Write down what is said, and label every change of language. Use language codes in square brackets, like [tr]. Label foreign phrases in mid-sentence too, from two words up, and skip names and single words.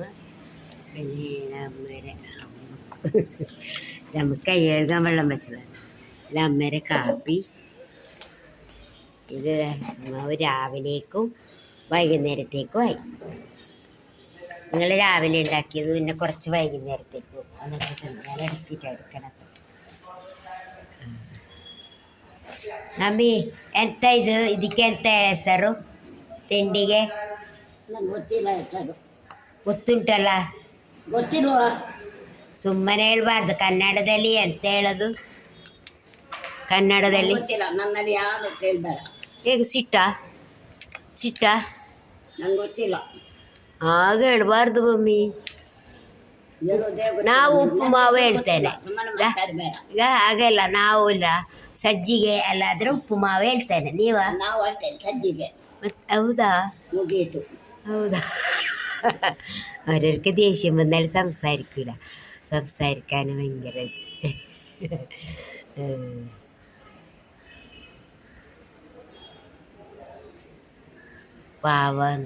[ml] പിന്നെ അമ്മേരെ നമുക്ക് കൈ കഴുകാൻ വെള്ളം വെച്ചതാണ്. ഇത് അമ്മേരെ കാപ്പി. ഇത് ഉപ്പുമാവ് രാവിലേക്കും വൈകുന്നേരത്തേക്കും ആയി. നിങ്ങൾ രാവിലെ ഉണ്ടാക്കിയത് പിന്നെ കുറച്ച് വൈകുന്നേരത്തേക്കും എന്നിട്ട് തിന്നാൻ എടുത്തിട്ട് എടുക്കണം. [kn] ನಮ್ಮಿ ಎಂತ ಇದು ಇದಕ್ಕೆಂತ ಹೆಸರು ತಿಂಡಿಗೆ? ನಂಗೆ ಗೊತ್ತಿಲ್ಲ ಹೆಸರು. ಗೊತ್ತುಂಟಲ್ಲ, ಗೊತ್ತಿಲ್ವಾ? ಸುಮ್ಮನೆ ಹೇಳ್ಬಾರ್ದು. ಕನ್ನಡದಲ್ಲಿ ಎಂತ ಹೇಳೋದು? ಕನ್ನಡದಲ್ಲಿ ಗೊತ್ತಿಲ್ಲ. ನನ್ನಲ್ಲಿ ಯಾರು ಕೇಳಬೇಡ. ಹೇಗೆ ಸಿಟ್ಟ ನಂಗೆ ಗೊತ್ತಿಲ್ಲ. ಹಾಗೆ ಹೇಳ್ಬಾರ್ದು ಮಮ್ಮಿ. ನಾವು ಉಪ್ಪುಮಾವು ಹೇಳ್ತೇನೆ. ಈಗ ಹಾಗೆಲ್ಲ ನಾವು ಇಲ್ಲ, ಸಜ್ಜಿಗೆ ಅಲ್ಲಾದ್ರೆ ಉಪ್ಪುಮಾವು ಹೇಳ್ತೇನೆ. ನೀವ? ನಾವು ಅಷ್ಟೇ ಸಜ್ಜಿಗೆ. ಹೌದಾ? ಮುಗೀತು. ಹೌದಾ? [ml] അവരവർക്ക് ദേഷ്യം വന്നാൽ സംസാരിക്കില്ല. സംസാരിക്കാൻ ഭയങ്കര പാവാന്ന്.